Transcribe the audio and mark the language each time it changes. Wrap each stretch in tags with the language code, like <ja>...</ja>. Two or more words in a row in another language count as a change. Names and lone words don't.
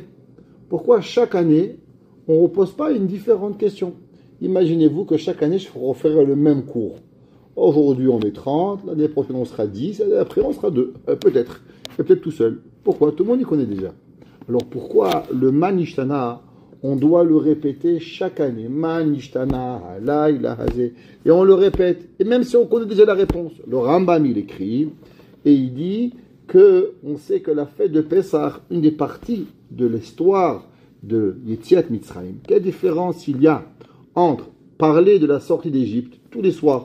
<fr>Pourquoi chaque année, on ne repose pas une différente question? Imaginez-vous que chaque année, je referai le même cours. Aujourd'hui, on est 30, l'année prochaine, on sera 10, l'année après, on sera 2. Peut-être. Et peut-être tout seul. Pourquoi? Tout le monde y connaît déjà. Alors pourquoi le Manishtana, on doit le répéter chaque année?</fr> <he>מה נשתנה הלילה הזה.</he> <fr>Et on le répète. Et même si on connaît déjà la réponse. Le Rambam, il écrit, et il dit que on sait que la fête de Pessah, une des parties de l'histoire de</fr> <he>יציאת מצרים,</he> <fr>quelle différence il y a entre parler de la sortie d'Égypte tous les soirs?</fr>